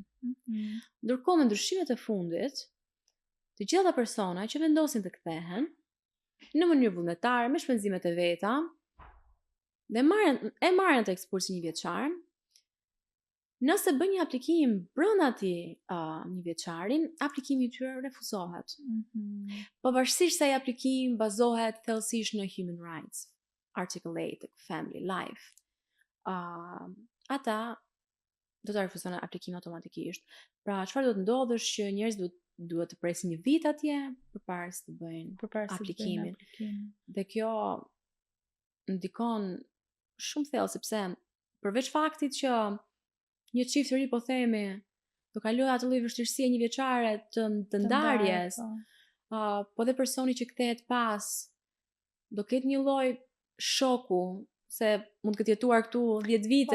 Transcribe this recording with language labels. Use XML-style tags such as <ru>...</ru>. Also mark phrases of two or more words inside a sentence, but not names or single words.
<sq>Ndërkohë me ndryshimet e fundit, të gjitha persona që vendosin të kthehen në mënyrë vullnetare me shpenzimet e veta dhe marrin atë ekspuls 1 vjeçar, nëse bën një aplikim brenda atij 1 vjeçarin, aplikimi i tyre refuzohet. Pavarësisht se ai aplikim bazohet thellësisht në</sq> <en>human rights, Article 8, family life.</en> <sq>Ata do të refuzojnë aplikimin automatikisht. Pra, çfarë do të ndodhë është që njerëzit duhet të presin 1 vit atje përpara se të bëjnë aplikimin. Dhe kjo ndikon shumë thellë, sepse përveç faktit që një çift i ri po themi do kalojë atë lloj vështirësie 1 vjeçare të ndarjes, po dhe personi që kthehet pas do ketë një lloj shoku, se mund të ketë jetuar këtu 10 vite,</sq>